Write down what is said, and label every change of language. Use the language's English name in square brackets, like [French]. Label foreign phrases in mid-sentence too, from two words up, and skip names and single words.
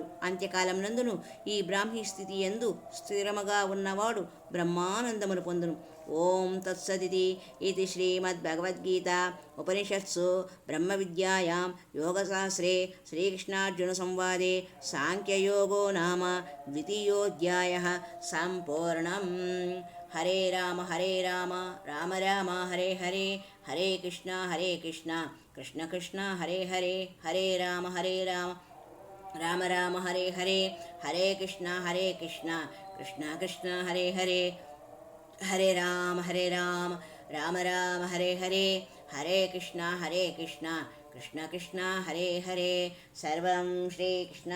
[Telugu] అంత్యకాలం నందును ఈ బ్రాహ్మీ స్థితి యందు స్థిరముగా ఉన్నవాడు బ్రహ్మానందమును పొందును. [Sanskrit] ఓం తత్సదితి. ఇది శ్రీమద్భగవద్గీత ఉపనిషత్సు బ్రహ్మ విద్యాయాం యోగశాస్త్రే శ్రీకృష్ణార్జున సంవాదే సాంఖ్యయోగో నామ ద్వితీయోధ్యాయః సంపూర్ణం. హరే రామ రామ రామ హరే హరే, హరే కృష్ణ కృష్ణ కృష్ణ హరే హరే, హరే రామ రామ రామ హరే హరే, హరే కృష్ణ కృష్ణ కృష్ణ హరే హరే, హరే రామ రామ రామ హరే హరే, హరే కృష్ణ కృష్ణ కృష్ణ హరే హరే.